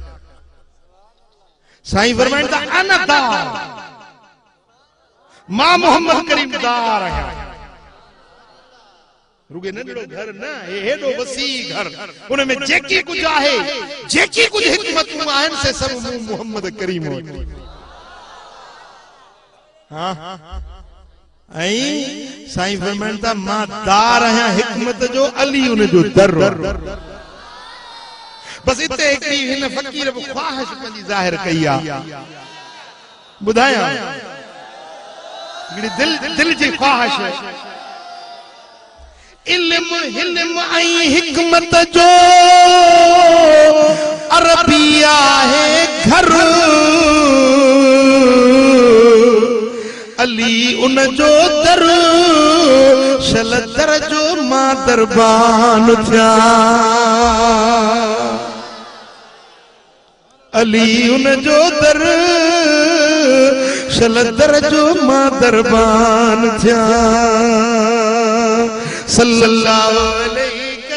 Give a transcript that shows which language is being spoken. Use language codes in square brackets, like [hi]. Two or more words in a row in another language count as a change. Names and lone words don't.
[sd] साईं फरमाइनि था अना दार मां मोहम्मद करीम दार आहियां रुगे नंढड़ो घर न हेडो वसी घर उनमें जेकी कुछ आहे जेकी कुछ हिकमतूं आहिनि से सब मोहम्मद करीम हां आई साईं फरमाइनि था मां दार आहियां हिकमत जो अली उन जो दर बस इते हिकड़ी हिन फकीर बि ख्वाहिश पंहिंजी ज़ाहिर कई आहे ॿुधायां हिकड़ी दिल जी ख्वाहिश इल्म हिल्म आई हिकमत जो अरबिया है घर अली उन जो दर शल दर जो मां दरबान थिया अली उन जो दर शल दर जो मां दरबान थिया [ar] صلى الله عليه